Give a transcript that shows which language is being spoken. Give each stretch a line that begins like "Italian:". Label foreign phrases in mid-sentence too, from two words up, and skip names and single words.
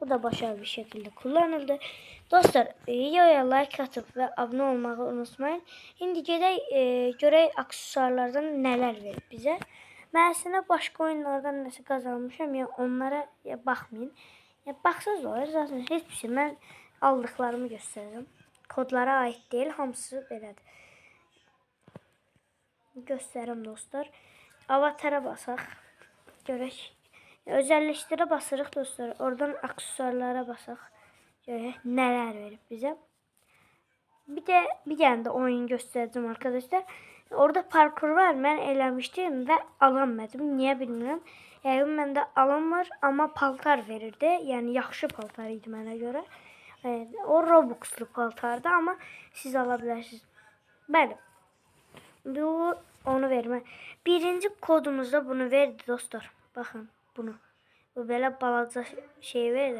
Turkish: Bu da başarılı bir şekilde kullanıldı. Dostlar, videoya like atıp ve abone olmayı unutmayın. Şimdi görək aksesuarlardan neler verir bize. Ben aslında başka oyunlardan nasıl kazanmışım ya onlara bakmayın. Ya baxsız olur zaten hiçbir şey. Ben aldıklarımı göstereceğim. Kodlara ait değil,
Azerbaijani: hamısı belədir. Göstərim dostlar. Avatara basaq. Görək. Özelleştire basırıq dostlar. Oradan aksesuarlara basaq. Görək neler verib bizə.
Turkish: Bir tane de oyun göstereceğim arkadaşlar. Orada parkur var. Ben eləmişdim ve alamadım. Niye bilmiyorum. Yani bende alan var ama paltar verirdi.
Azerbaijani: Yani yaxşı paltar idi mənə görə. O Robux'lu paltardı ama siz alabilirsiniz. Bəli. Bu onu vermə.
Turkish: Birinci kodumuzda bunu verdi dostlar. Bakın bunu.
Azerbaijani: Bu belə balaca şey verdi.